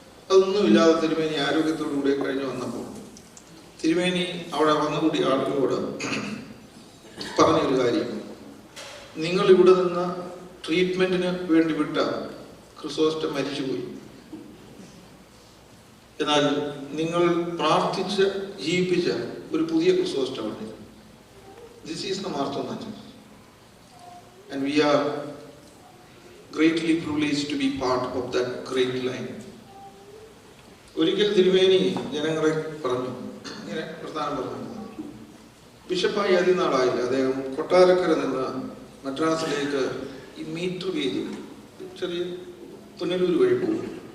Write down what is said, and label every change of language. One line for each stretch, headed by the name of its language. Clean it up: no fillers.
Malayalam: അതൊന്നുമില്ലാതെ തിരുമേനി ആരോഗ്യത്തോടു കൂടെ കഴിഞ്ഞ് വന്നപ്പോൾ തിരുമേനി അവിടെ വന്നുകൂടി ആളുകളോട് പറഞ്ഞൊരു കാര്യം, നിങ്ങൾ ഇവിടെ നിന്ന് ട്രീറ്റ്മെന്റിന് വേണ്ടി വിട്ട ക്രിസോസ്റ്റം മരിച്ചുപോയി. എന്നാൽ നിങ്ങൾ പ്രാർത്ഥിച്ച് ജീവിപ്പിച്ച ഒരു പുതിയ ക്രിസോസ്റ്റമുണ്ട്.
English: This is the Marthoma church. And we are greatly privileged to be part of that great line.
Malayalam: ഒരിക്കൽ തിരുമേനി ജനങ്ങളെ പറഞ്ഞു, ഇങ്ങനെ പ്രധാനം പറഞ്ഞു, ബിഷപ്പായി അതിനാളായില്ല. അദ്ദേഹം കൊട്ടാരക്കര നിന്ന് മദ്രാസിലേക്ക് ഈ മീറ്റർ ഗേജ് ചെറിയ പുനലൂർ വഴി പോകും.